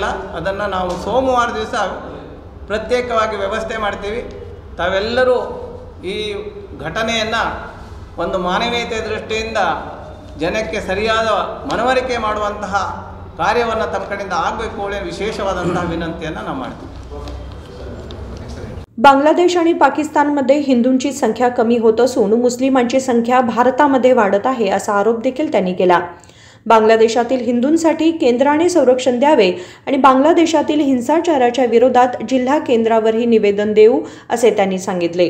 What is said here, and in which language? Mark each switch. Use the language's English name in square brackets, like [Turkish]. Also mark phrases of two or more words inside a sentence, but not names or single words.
[Kannada] ಅದನ್ನು ನಾವು ಸೋಮವಾರ ದಿವಸ ಪ್ರತ್ಯೇಕವಾಗಿ ವ್ಯವಸ್ಥೆ ಮಾಡ್ತೀವಿ. ತಾವೆಲ್ಲರೂ ಈ ಘಟನೆಯನ್ನು ಒಂದು ಮಾನವೀಯತೆ ದೃಷ್ಟಿಯಿಂದ ಜನಕ್ಕೆ ಸರಿಯಾದ ಮನವರಿಕೆ ಮಾಡುವಂತಹ ಕಾರ್ಯವನ್ನು ತಮ್ಮ ಕಡೆಯಿಂದ ಆಗಬೇಕು ಹೇಳಿ ವಿಶೇಷವಾದಂತಹ विनंतीಯನ್ನು ನಾವು ಮಾಡ್ತೀವಿ. [Marathi] बांगलादेश आणि पाकिस्तानमध्ये हिंदूंची संख्या कमी होत असून मुस्लिमांची संख्या भारतामध्ये वाढत आहे असा आरोप देखील त्यांनी केला. बांगलादेशातील हिंदूंसाठी केंद्राने संरक्षण द्यावे आणि बांगलादेशातील हिंसाचाराच्या विरोधात जिल्हा केंद्रावरही निवेदन देऊ असे त्यांनी सांगितले.